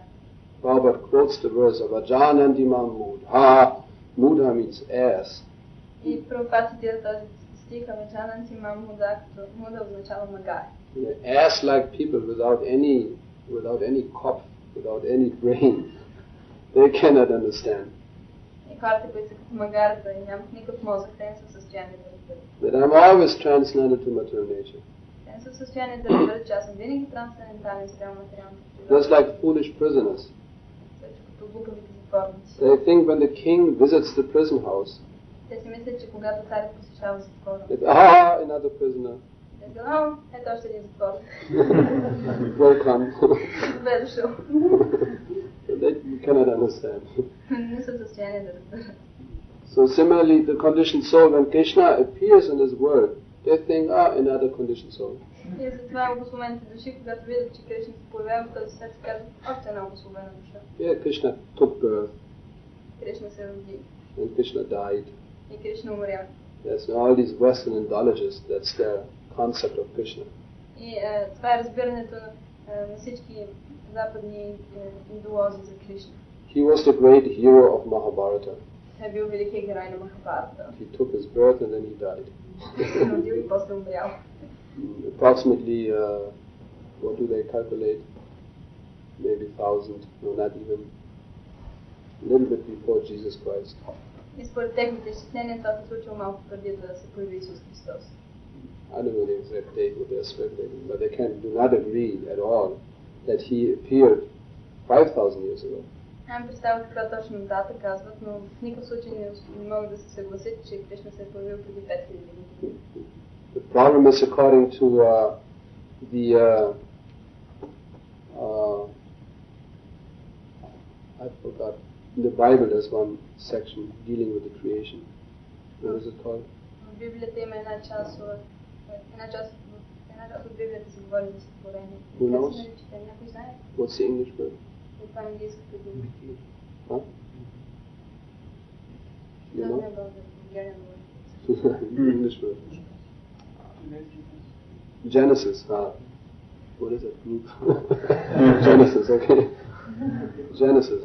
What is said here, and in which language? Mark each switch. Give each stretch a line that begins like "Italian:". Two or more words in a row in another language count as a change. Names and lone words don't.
English: Prabhupada quotes the verse of Ajanandima Mudha. Mudha means ass.
Bulgarian: И Прабхупад цитира този стих в Аджанантима Муда, като Муда означава магар.
English: Ass-like people without any cop, without any brain, they cannot understand.
Bulgarian: И хората, които са като магарата и нямат никакъв мозък, те не са в състояние да разберат.
English: But I'm always transcendent to material nature.
Bulgarian: Те не са в състояние да разберат, че аз съм винаги трансцендентален спрямо материалната природа.
English: Just like foolish prisoners.
Bulgarian: Също като глупавите затворници.
English: They think when the king visits the prison house,
Bulgarian: Те си мислят, че когато царят посещава затвора,
English: another prisoner.
Bulgarian: те казват, ето още един затворник.
English: Welcome.
Bulgarian: Добре дошъл.
English: They cannot understand.
Bulgarian: Не са в състояние да разберат.
English: So similarly, the conditioned soul, when Krishna appears in this world, they think, another conditioned soul.
Bulgarian: И затова обусловените души, когато видят, че Кришна се появява в този свят, се казват, още една обусловена душа.
English: Yeah, Krishna took birth,
Bulgarian: Кришна се роди
English: and Krishna died.
Bulgarian: и Кришна умря.
English: Yes, and all these Western indologists, that's their concept of Krishna.
Bulgarian: И това е разбирането на всички западни индолози за Кришна.
English: He was the great hero of Mahabharata.
Bulgarian: Той е бил великият герой на Махабарата.
English: He took his birth and then he died.
Bulgarian: Се родил и после умрял.
English: Approximately, what do they calculate? Maybe 1,000, no, not even. A little bit before Jesus Christ.
Bulgarian: И според техните изчисления това се случило малко преди да се появи Исус Христос.
English: I don't know the exact date what they're speculating, but they do not agree at all that he appeared 5,000 years ago.
Bulgarian: Нямам представа каква точно дата казват, но в никакъв случай не могат да се съгласят, че Кришна се е появил преди 5000 години.
English: The problem is according to I forgot. In the Bible there's one section dealing with the creation. What is it called?
Bulgarian: В Библията има една част от Библията се говори за сътворение.
English: Who knows?
Bulgarian: Някой знае?
English: What's the English word?
Bulgarian: Това е английската дума.
English: Huh? You know? Talking about the Bulgarian word. English word. Genesis. What is it? Group. Genesis. Okay. Genesis.